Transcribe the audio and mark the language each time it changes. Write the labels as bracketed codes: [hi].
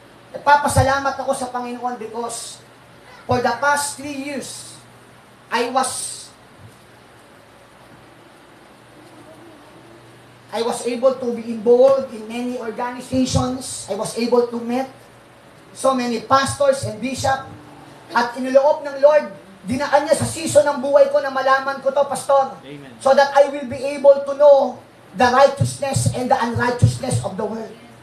[tl] Nagpapasalamat ako sa Panginoon [en] because for the past 3 years, I was able to be involved in many organizations. I was able to meet so many pastors and bishops. [tl] At iniloob ng Lord, dinaan niya sa season ng buhay ko na malaman ko to, Pastor. Amen. [en] So that I will be able to know the righteousness and the unrighteousness of the world.